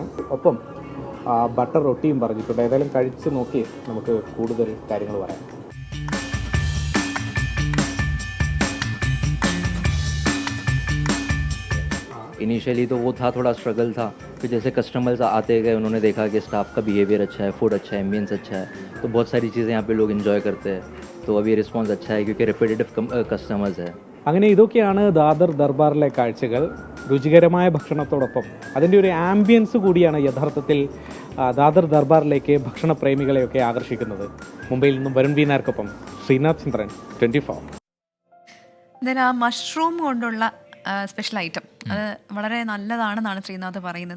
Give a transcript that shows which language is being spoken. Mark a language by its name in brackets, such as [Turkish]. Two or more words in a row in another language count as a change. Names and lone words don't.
[Malayalam] ഒപ്പം ബട്ടർ റൊട്ടിയും പറഞ്ഞിട്ടുണ്ട്. ഏതായാലും കഴിച്ച് നോക്കി നമുക്ക് കൂടുതൽ കാര്യങ്ങൾ പറയാം. [Hindi] इनिशियली तो वो था, थोड़ा स्ट्रगल था. फिर जैसे कस्टमर्स आते गए, उन्होंने देखा कि स्टाफ का बिहेवियर अच्छा है, फूड अच्छा है, एम्बियंस अच्छा है, तो बहुत सारी चीज़ें यहाँ पे लोग इन्जॉय करते हैं. तो अभी रिस्पॉन्स अच्छा है क्योंकि [English] repetitive customers [Hindi] है. [Malayalam] അങ്ങനെ ഇതൊക്കെയാണ് ദാദർ ദർബാറിലെ കാഴ്ചകൾ. രുചികരമായ ഭക്ഷണത്തോടൊപ്പം അതിൻ്റെ ഒരു ആംബിയൻസ് കൂടിയാണ് യഥാർത്ഥത്തിൽ ദാദർ ദർബാറിലേക്ക് ഭക്ഷണപ്രേമികളെയൊക്കെ ആകർഷിക്കുന്നത്. മുംബൈയിൽ നിന്നും വരുൺ വി നായർക്കൊപ്പം ശ്രീനാഥ് ചന്ദ്രൻ, 24. എന്തായാലും ആ മഷ്റൂം കൊണ്ടുള്ള സ്പെഷ്യൽ ഐറ്റം അത് വളരെ നല്ലതാണെന്നാണ് ശ്രീനാഥ് പറയുന്നത്.